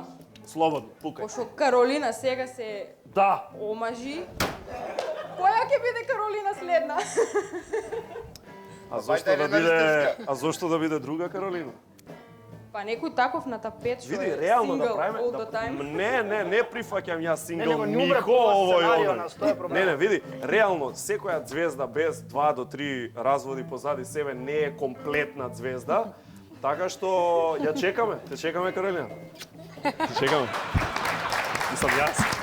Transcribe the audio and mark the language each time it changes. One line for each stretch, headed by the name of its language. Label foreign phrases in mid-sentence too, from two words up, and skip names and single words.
Macedonian: Слободно, пукај. Пошто Каролина сега се Да. омажи. Која ќе биде Каролина следна? А зошто да биде друга Каролина? Па некој таков на тапет што Види, е реално да сингл правиме.
English: all the time.
Macedonian: Не прифаќам јас сингл Не умре нико по овој сценарио оној. нас, тоа е проблемот. Не, види, реално секоја звезда без 2 до 3 разводи позади себе не е комплетна звезда. Така што ја чекаме, те чекаме Каролина. Те чекаме. Мислам јас.